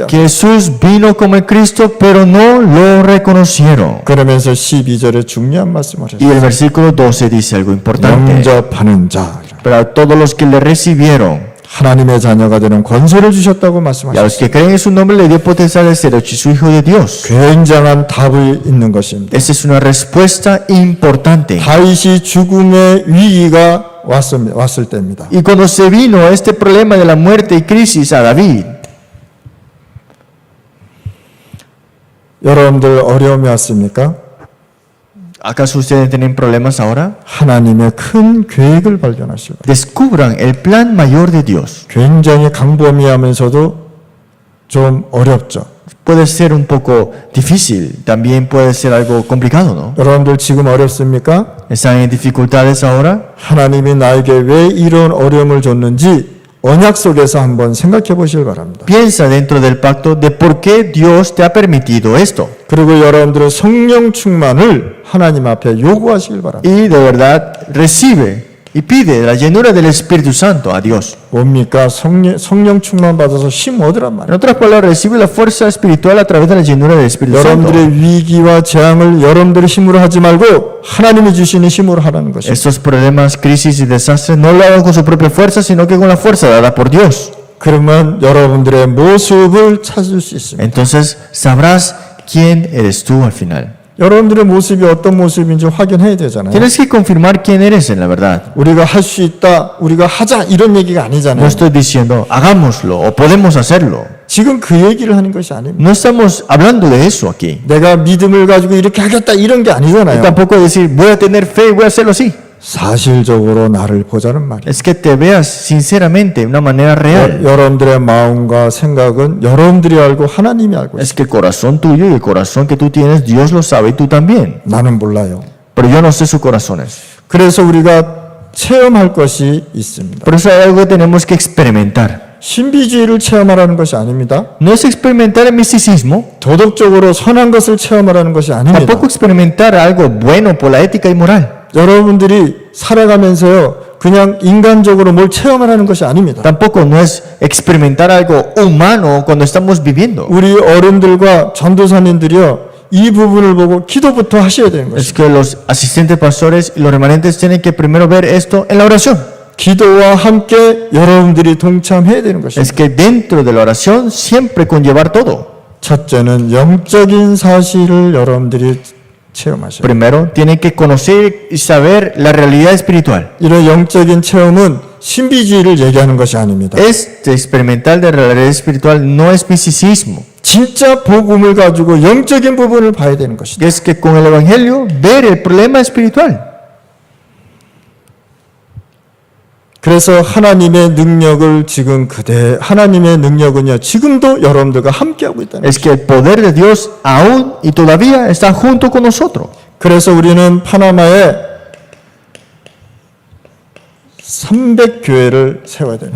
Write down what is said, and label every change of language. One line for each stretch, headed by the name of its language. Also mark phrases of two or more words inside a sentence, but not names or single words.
Spanish: Que Jesús vino como el Cristo, pero no lo reconocieron.
Korean: 그러면서 12절에 중요한 말씀을
Spanish: Y
Korean: 하셨어요.
Spanish: el versículo 12 dice algo importante.
Korean: 영접하는 자,
Spanish: Pero a todos los que le recibieron,
Korean: 하나님의 자녀가 되는 권세를 주셨다고
Spanish: y a
Korean: 말씀하셨어요.
Spanish: los que creen en su nombre, le dio potencial de ser hecho su hijo de Dios.
Korean: 굉장한 답이 있는 것입니다.
Spanish: Esa es una respuesta importante.
Korean: 다윗이 죽음의 위기가 왔을 때입니다.
Spanish: Y cuando se vino este problema de la muerte y crisis a David,
Korean: 여러분들 어려움이 왔습니까?
Spanish: ¿acaso ustedes tienen problemas ahora?
Korean: 하나님의 큰 계획을 발견하시고
Spanish: Descubran el plan mayor de Dios.
Korean: 굉장히 강범위하면서도 좀 어렵죠.
Spanish: puede ser un poco difícil, también puede ser algo complicado, ¿no?
Korean: 여러분들 지금 어렵습니까?
Spanish: ¿Están en dificultades ahora?
Korean: 하나님이 나에게 왜 이런 어려움을 줬는지 언약 속에서 한번 생각해 보시길 바랍니다.
Spanish: Piensa dentro del pacto de por qué Dios te ha permitido esto.
Korean: 그리고 여러분들은 성령 충만을 하나님 앞에 요구하시길 바랍니다.
Spanish: Y de verdad recibe y pide la llenura del Espíritu Santo a Dios.
Korean: 뭡니까? 성령 충만 받아서 힘 얻으란
Spanish: En
Korean: 말이에요.
Spanish: otras palabras, recibe la fuerza espiritual a través de la llenura del Espíritu Santo.
Korean: 여러분들의 위기와 재앙을 여러분들의 힘으로 하지 말고 하나님이 주시는 힘으로 하라는 것입니다.
Spanish: Estos problemas, crisis y desastres no lo hagan con su propia fuerza, sino que con la fuerza dada por Dios.
Korean: 그러면 여러분들의 모습을 찾을 수 있습니다.
Spanish: Entonces sabrás quién eres tú al final.
Korean: 여러분들의 모습이 어떤 모습인지 확인해야 되잖아요.
Spanish: Tienes que confirmar quién eres en la verdad.
Korean: 우리가 할 수 있다, 우리가 하자 이런 얘기가
Spanish: No
Korean: 아니잖아요.
Spanish: estoy diciendo hagámoslo o podemos hacerlo.
Korean: 지금 그 얘기를 하는 것이 아닙니다.
Spanish: No estamos hablando de eso aquí.
Korean: 내가 믿음을 가지고 이렇게 하겠다 이런 게
Spanish: Y
Korean: 아니잖아요.
Spanish: tampoco decir voy a tener fe y voy a hacerlo así.
Korean: 사실적으로 나를 보자는 말이에요.
Spanish: Es que te veas sinceramente de una manera real.
Korean: 여러분들의 마음과 생각은 여러분들이 알고 하나님이 알고 있어요.
Spanish: Es que el corazón tuyo y el corazón que tú tienes, Dios lo sabe y tú también.
Korean: 나는 몰라요.
Spanish: Pero yo no sé sus corazones.
Korean: 그래서 우리가 체험할 것이 있습니다.
Spanish: Por eso hay algo que tenemos que experimentar.
Korean: 신비주의를 체험하라는 것이 아닙니다.
Spanish: No es experimentar el misticismo,
Korean: 도덕적으로 선한 것을 체험하라는 것이 아닙니다.
Spanish: tampoco experimentar algo bueno por la ética y moral.
Korean: 여러분들이 살아가면서요, 그냥 인간적으로 뭘 체험하라는 것이 아닙니다.
Spanish: Tampoco no es experimentar algo humano cuando estamos viviendo.
Korean: 우리 어른들과 전도사님들이요, 이 부분을 보고 기도부터 하셔야 되는
Spanish: Es
Korean: 것입니다.
Spanish: que los asistentes pastores y los remanentes tienen que primero ver esto en la oración.
Korean: 기도와 함께 여러분들이 동참해야 되는
Spanish: Es
Korean: 것입니다.
Spanish: que dentro de la oración siempre conllevar todo.
Korean: 첫째는 영적인 사실을 여러분들이 체험하셔야 돼요.
Spanish: Primero, tienen que conocer y saber la realidad espiritual.
Korean: 이런 영적인 체험은 신비주의를 얘기하는 것이 아닙니다.
Spanish: Este experimental de la realidad espiritual no es misticismo.
Korean: 진짜 복음을 가지고 영적인 부분을 봐야 되는 것이다.
Spanish: Es que con el Evangelio ver el problema espiritual.
Korean: 그래서 하나님의 능력을 지금 하나님의 능력은요, 지금도 여러분들과 함께하고 있다는
Spanish: Es que el poder de Dios aún y todavía está junto con nosotros.
Korean: 그래서 우리는 파나마에 300교회를 세워야 돼요.